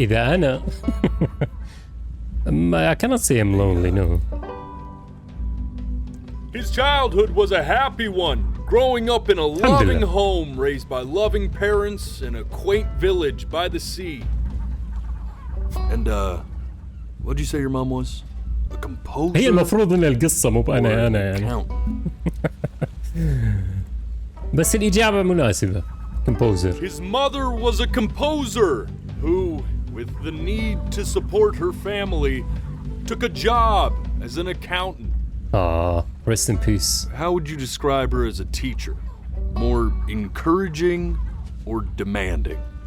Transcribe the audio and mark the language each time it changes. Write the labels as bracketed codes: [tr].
[ar] إذا أنا [en] I cannot say I'm lonely, no. His childhood was a happy one, growing up in a loving home raised by loving parents in a quaint village by the sea. And, what'd you say your mom was? A composer? [ar] هي المفروض إن القصة مو بأنا يعني. بس الإجابة مناسبة. Composer. [en] His mother was a composer who, with the need to support her family, took a job as an accountant. Ah, rest in peace. How would you describe her as a teacher? More encouraging or demanding?